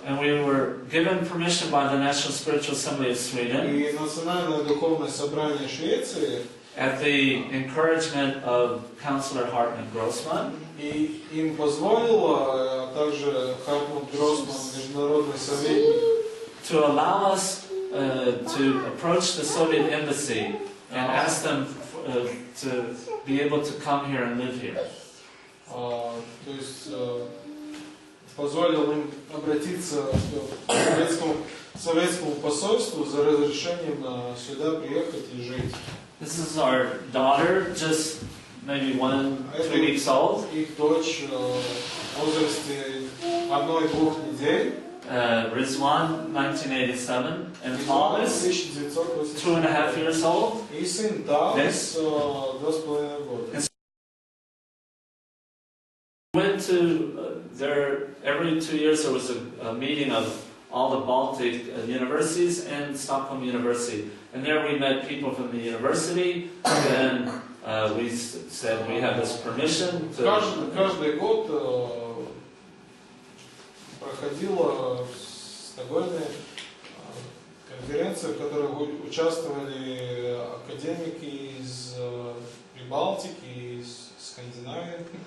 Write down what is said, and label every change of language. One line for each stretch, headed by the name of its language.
English: and we were given permission by the National Spiritual Assembly of Sweden,
Russian: и Национальное духовное собрание Швеции,
English: at the encouragement of Councillor Hartmut Grossman,
Russian: и им позволило также Хартмут Гроссман, международный советник,
English: to allow us to approach the Soviet embassy and ask them to be able to come here and live here.
Russian: То есть позволил им обратиться к советскому посольству за разрешением сюда приехать и жить.
English: This is our daughter, just maybe 1-2 weeks old.
Russian: Их дочь в возрасте 1-2 недель.
English: Rizwan, 1987, and Thomas, 2.5 years old.
Russian: И сын Thomas, 2,5 года.
English: Went to every 2 years there was a meeting of all the Baltic universities and Stockholm University, and there we met people from the university. And we said we have this permission to.
Russian: Каждый год проходила в Стокгольме конференция, в которой участвовали академики из Прибалтики, из Скандинавии.